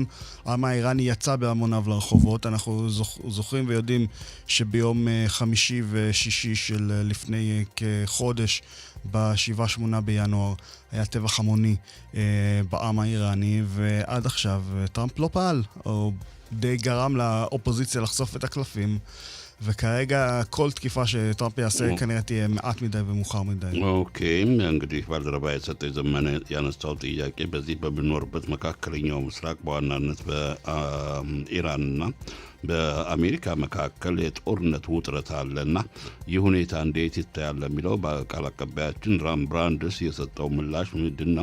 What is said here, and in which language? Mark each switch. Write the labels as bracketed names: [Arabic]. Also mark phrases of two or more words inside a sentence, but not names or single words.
[Hebrew] העם האיראני יצא בהמוניו לרחובות. אנחנו זוכרים ויודעים שביום חמישי ושישי של לפני כחודש, ב-7-8 בינואר, היה טבח המוני בעם האיראני, ועד עכשיו טראמפ לא פעל, או די גרם לאופוזיציה לחשוף את הקלפים. וכרגע כל תקיפה שטראמפ יעשה כנראה תהיה מעט מדי ומאוחר מדי. אוקיי, [Amharic] እንግዲህ ባልደረባ የሰጠ ዘመነ ያነሳው ጥያቄ በዚህ በምንኖርበት መካከለኛው ምስራቅ በዋናነት በኢራንና በአሜሪካ መካከል የጦርነት ውጥረት አለና ይህ ሁኔታ እንዴት ይታያል የሚለው በቃል አቀባያችን ራምብራንድስ የሰጠው ምላሽ ምንድነው?